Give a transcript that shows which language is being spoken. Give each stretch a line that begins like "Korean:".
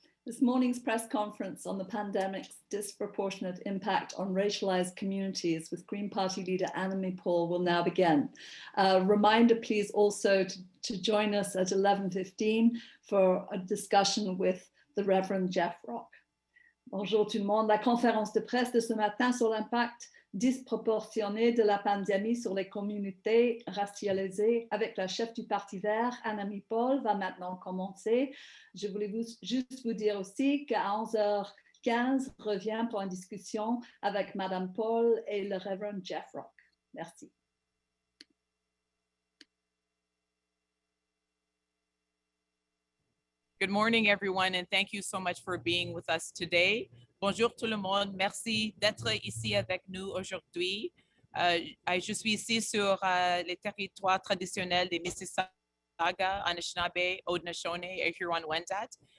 English: This morning's press conference on the pandemic's disproportionate impact on racialized communities with Green Party Leader Annamie Paul will now begin. Reminder, please, also to join us at 11:15 for a discussion with the Reverend Jeff Rock.
French: Bonjour tout le monde. La conférence de presse de ce matin sur l'impact disproportionné de la pandémie sur les communautés racialisées avec la chef du Parti Vert, Annamie Paul, va maintenant commencer. Je voulais juste vous dire aussi qu'à 11h15 revient pour une discussion avec Madame Paul et le Reverend Jeff Rock. Merci.
English: Good morning, everyone, and thank you so much for being with us today.
French: Bonjour tout le monde, merci d'être ici avec nous aujourd'hui. Je suis ici sur les territoires traditionnels des Mississauga, Anishinaabe, Haudenosaunee, et Huron-Wendat.